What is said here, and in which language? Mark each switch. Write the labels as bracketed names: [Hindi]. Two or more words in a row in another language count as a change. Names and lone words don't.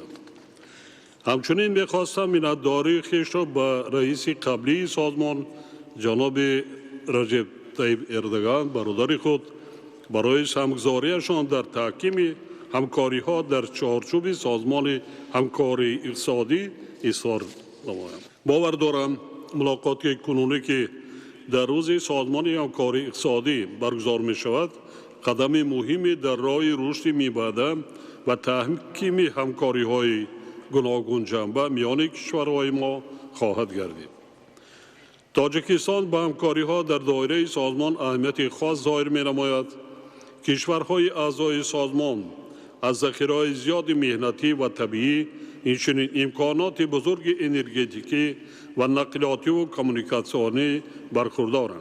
[Tajik] ҳамчунин мехостам миннатдории хешро ба раиси қаблии созмон ҷаноби Раҷеп Таyyip Эрдоган бародари худ барои ҳамгузорияшон дар таҳкими ҳамкориҳо дар чаҳорчӯби Созмони ҳамкории иқтисодӣ изҳор намоям. бовар дорам мулоқоти кунунӣ ки дар рӯзи Созмони ҳамкории иқтисодӣ баргузор мешавад қадами муҳиме дар роҳи рушди мебаъда [Persian] و تحکیم همکاری‌های گوناگون جنبه میان کشورهای ما خواهد گردید. تاجیکستان با همکاری‌ها در دایره سازمان اهمیت خاص ظاهر می‌نماید. کشورهای اعضای سازمان از ذخیره‌های زیاد مهنتی و طبیعی، اینچنین امکانات بزرگ انرژتیکی و نقلیاتی و کمیونیکاسیونی برخوردارند.